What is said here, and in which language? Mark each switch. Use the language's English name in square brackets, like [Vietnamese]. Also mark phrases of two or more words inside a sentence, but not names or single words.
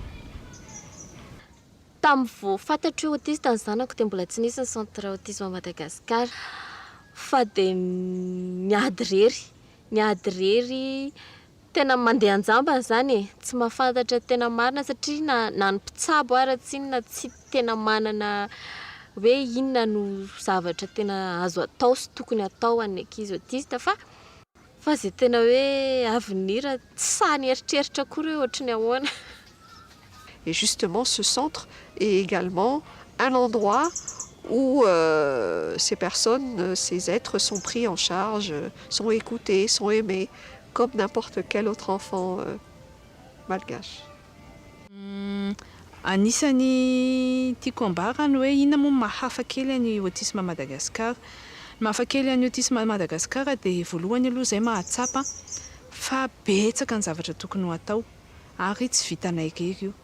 [Malagasy] Tamin'ny vao fantatra hoe autiste ny zanako dia mbola tsy nisy ny [French] centre autisme [Malagasy] Madagasikara, fa dia niady rery tena mandeha anjamba zany e, tsy mahafantatra tena marina satria na ny mpitsabo ara tsinona tsy tena manana hoe inona no zavatra tena azo atao sy tokony atao an'ny ankizy autiste fa zay tena hoe avenir tsy sahany eritreritra akory hoe ohatry ny ahoana. [French] Et justement, ce centre est également un endroit où ces personnes, ces êtres sont pris en charge, sont écoutés, sont aimés, comme n'importe quel autre enfant malgache. [Malagasy] Anisany tiako ambarany hoe inona moa mahafa kely any [French] autisme à Madagascar. [Malagasy] Mahafa kely any [French] autisme à Madagascar [Malagasy] dia voalohany aloha izay mahatsapa fa betsaka ny zavatra tokony ho atao ary tsy vitanay irery io.